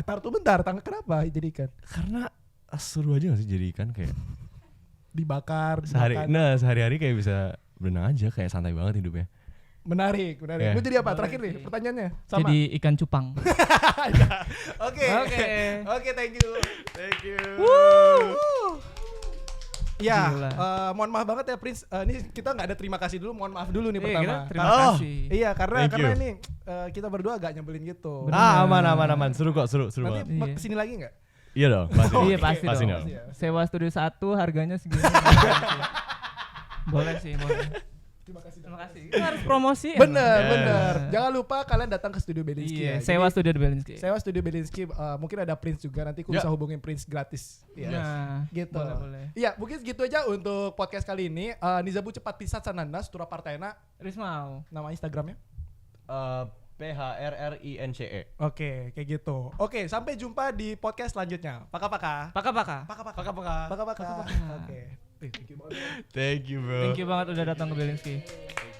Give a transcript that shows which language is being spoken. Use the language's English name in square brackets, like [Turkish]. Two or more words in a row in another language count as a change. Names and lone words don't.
[Indonesian] Tar tuh bentar, kenapa jadi ikan? Karena seru aja gak sih jadi ikan kayak Dibakar, dimakan. sehari-hari kayak bisa berenang aja kayak santai banget hidupnya. Menarik. Yeah. Gue jadi apa? Boleh Terakhir nih sih. pertanyaannya. Sama. Jadi ikan cupang. Oke, [English] thank you. [Indonesian] Ya, Gila. mohon maaf banget ya Prince. Ini kita nggak ada terima kasih dulu. Mohon maaf dulu nih Kita pertama. terima Oh. kasih. Iya, karena [English] Thank you. [Indonesian] ini kita berdua agak nyebelin gitu. Bener. Aman. Seru kok, seru Nanti banget. Iya. kesini lagi nggak? Iya dong, pasti. Iya pasti Pasti dong. dong. Pasti ya. Sewa studio 1 harganya segini. Boleh sih, boleh. Terima kasih. Terima kasih. Kita harus promosi. Bener. Jangan lupa kalian datang ke studio Belinsky. Iya, ya. sewa Jadi, studio di Belinsky. sewa studio Belinsky. Mungkin ada Prince juga. Nanti aku Ya. bisa hubungin Prince gratis. Iya. Nah, Gitu. boleh. Iya, mungkin segitu aja untuk podcast kali ini. Nizabu cepat pisat sananda, Turah Partena. Rismau. Nama Instagramnya? PHRRINCE. Oke, kayak gitu. Oke, sampai jumpa di podcast selanjutnya. Paka-paka. Paka-paka. Paka-paka. [English] Oke. Thank you banget. Thank you, bro. Thank you [Indonesian] banget udah datang ke Belinsky.